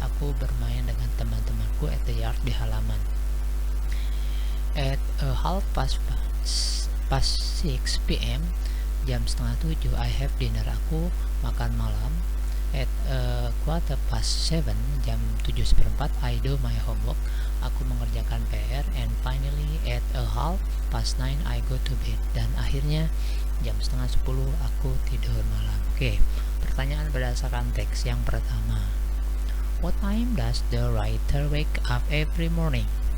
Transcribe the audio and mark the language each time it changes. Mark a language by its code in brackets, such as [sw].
[id] Aku bermain dengan teman-temanku [en] at the yard, [id] di halaman. [en] At 6:30 p.m., [id] jam setengah 7, [en] I have dinner. [id] Aku makan malam. [en] At 7:15, [id] jam 7:15, [en] I do my homework. [id] Aku mengerjakan PR. [en] And finally, at 9:30, I go to bed. [id] Dan akhirnya jam setengah 10 aku tidur malam. Oke, pertanyaan berdasarkan teks. [en] Yang pertama, what time does the writer wake up every morning?